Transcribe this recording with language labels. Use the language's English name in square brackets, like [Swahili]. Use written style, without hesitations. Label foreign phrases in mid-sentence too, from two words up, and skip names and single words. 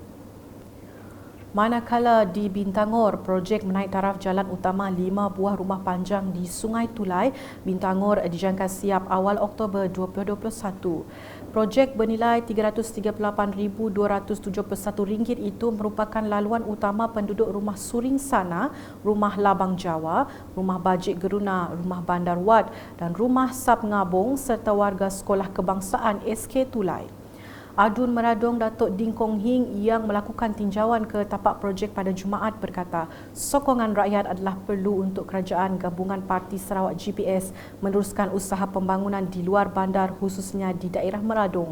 [Malay] Manakala di Bintangor, projek menaik taraf jalan utama 5 buah rumah panjang di Sungai Tulai, Bintangor dijangka siap awal Oktober 2021. Projek bernilai RM338,271 itu merupakan laluan utama penduduk Rumah Suring Sana, Rumah Labang Jawa, Rumah Bajik Geruna, Rumah Bandar Wat dan Rumah Sap Ngabung serta warga Sekolah Kebangsaan SK Tulai. Adun Meradong Datuk Ding Kong Hing yang melakukan tinjauan ke tapak projek pada Jumaat berkata, sokongan rakyat adalah perlu untuk kerajaan gabungan Parti Sarawak GPS meneruskan usaha pembangunan di luar bandar khususnya di daerah Meradong.